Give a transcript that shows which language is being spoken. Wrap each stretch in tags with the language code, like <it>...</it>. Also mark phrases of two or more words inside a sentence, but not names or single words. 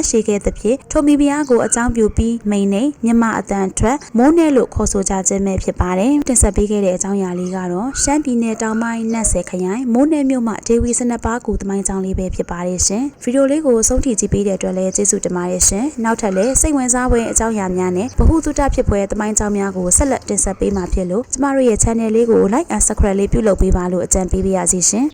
<my>ရှိခဲ့သဖြင့်ထိုမိဖုရားကိုအကြောင်းပြုပြီးမိန်နေမြမအတန်ထွက်မိုးနဲ့လို့ခေါ်ဆိုကြခြင်းပဲဖြစ်ပါတယ်တင်ဆက်ပေးခဲ့တဲ့အကြောင်းအရာလေးကတော့ရှမ်းပြည်နယ်တောင်ပိုင်းနတ်ဆယ်ခရိုင်မိုးနယ်မြို့မှာဒေဝီ12ပါးကိုသမိုင်းကြောင်းလေးပဲဖြစ်ပါတယ်ရှင်ဗီဒီယိုလေးကိုဆုံးထိကြည့်ပေးတဲ့အတွက်လည်းကျေးဇူးတင်ပါတယ်ရှင်နောက်ထပ်လည်းစိတ်ဝင်စားဖွယ်အကြောင်းအရာများနဲ့ဗဟုသုတဖြစ်ဖွယ်သမိုင်းကြောင်းများကိုဆက်လက်တင်ဆက်ပေးမှာဖြစ်လို့ကျမတို့ရဲ့ channel လေးကို</my> <en>like and subscribe</en> <my>လေးပြုလုပ်ပေးပါလို့အကြံပေးပါရစေရှင်</my>